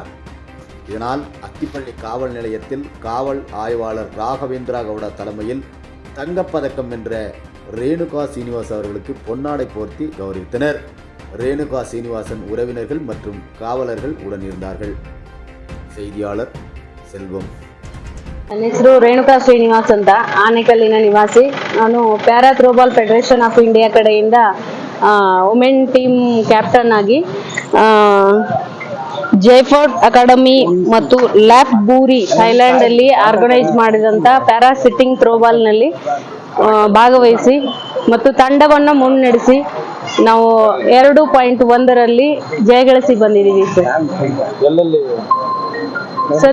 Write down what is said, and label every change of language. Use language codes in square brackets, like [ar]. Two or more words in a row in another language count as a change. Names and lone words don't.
[ta] இதனால் அத்திப்பள்ளி காவல் நிலையத்தில் காவல் ஆய்வாளர் ராகவேந்திரா கவுடா தலைமையில் தங்கப்பதக்கம் வென்ற ரேணுகா சீனிவாஸ் அவர்களுக்கு பொன்னாடை போர்த்தி கௌரவித்தனர். ரேணுகா சீனிவாசன் உறவினர்கள் மற்றும் காவலர்கள் உடன் இருந்தார்கள். செய்தியாளர் செல்வம். [kn] ನನ್ನ ಹೆಸರು ರೇಣುಕಾ ಶ್ರೀನಿವಾಸ್ ಅಂತ, ಆನೇಕಲ್ಲಿನ ನಿವಾಸಿ. ನಾನು ಪ್ಯಾರಾ ಥ್ರೋಬಾಲ್ ಫೆಡರೇಷನ್ ಆಫ್ ಇಂಡಿಯಾ ಕಡೆಯಿಂದ [en] women team captain [kn] ಆಗಿ ಜೈಫೋರ್ಡ್ ಅಕಾಡೆಮಿ ಮತ್ತು ಲ್ಯಾಪ್ ಬೂರಿ ಥೈಲ್ಯಾಂಡ್ ಅಲ್ಲಿ ಆರ್ಗನೈಸ್ ಮಾಡಿದಂತ [en] para sitting throwball [kn] ನಲ್ಲಿ ಭಾಗವಹಿಸಿ ಮತ್ತು ತಂಡವನ್ನು ಮುನ್ನಡೆಸಿ ನಾವು 2.1 ಜಯಗಳಿಸಿ ಬಂದಿದ್ದೀವಿ ಸರ್.